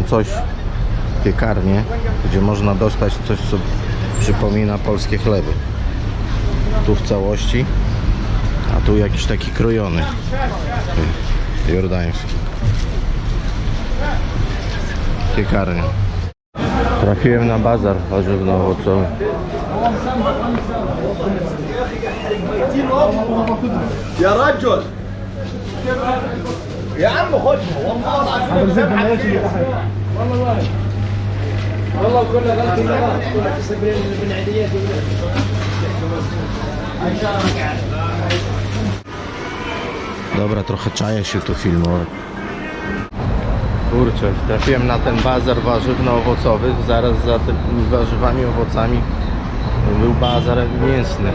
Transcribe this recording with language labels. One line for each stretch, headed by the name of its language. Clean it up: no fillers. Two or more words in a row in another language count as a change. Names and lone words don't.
Polish: coś, piekarnię, gdzie można dostać coś, co przypomina polskie chleby. Tu w całości, a tu jakiś taki krojony, jordański. Piekarnia. Trafiłem na bazar warzywno-owocowy.
Arabic: يا رجل يا عم خدها والله كله غلط كله تسبرين من عديات
Polish: Dobra, trochę czaję się tu filmować. Kurczę, trafiłem na ten bazar warzywno-owocowy. Zaraz za tymi warzywami, owocami był bazar mięsny.